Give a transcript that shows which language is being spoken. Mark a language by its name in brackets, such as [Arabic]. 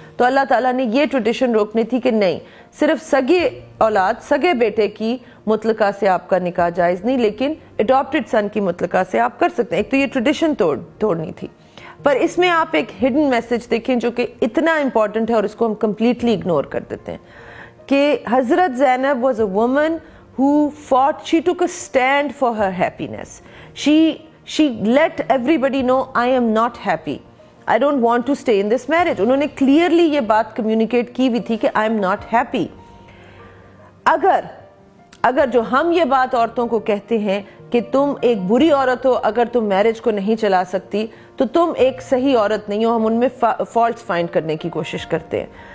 [Urdu] تو اللہ تعالیٰ نے یہ ٹریڈیشن روکنی تھی کہ نہیں، صرف سگے اولاد سگے بیٹے کی مطلقہ سے آپ کا نکاح جائز نہیں، لیکن اڈاپٹڈ سن کی مطلقہ سے آپ کر سکتے ہیں. ایک تو یہ ٹریڈیشن توڑنی تھی. پر اس میں آپ ایک ہڈن میسج دیکھیں جو کہ اتنا امپورٹنٹ ہے اور اس کو ہم کمپلیٹلی اگنور کر دیتے ہیں کہ حضرت زینب [English] Was a woman who fought, she took a stand for her happiness. She let everybody know I am not happy. I don't want to stay in this marriage. [Urdu] انہوں نے clearly یہ بات communicate کی ہوئی تھی کہ [English] I am not happy. [Urdu] اگر جو ہم یہ بات عورتوں کو کہتے ہیں کہ تم ایک بری عورت ہو اگر تم میرج کو نہیں چلا سکتی تو تم ایک صحیح عورت نہیں ہو، ہم ان میں فالٹس فائنڈ کرنے کی کوشش کرتے ہیں.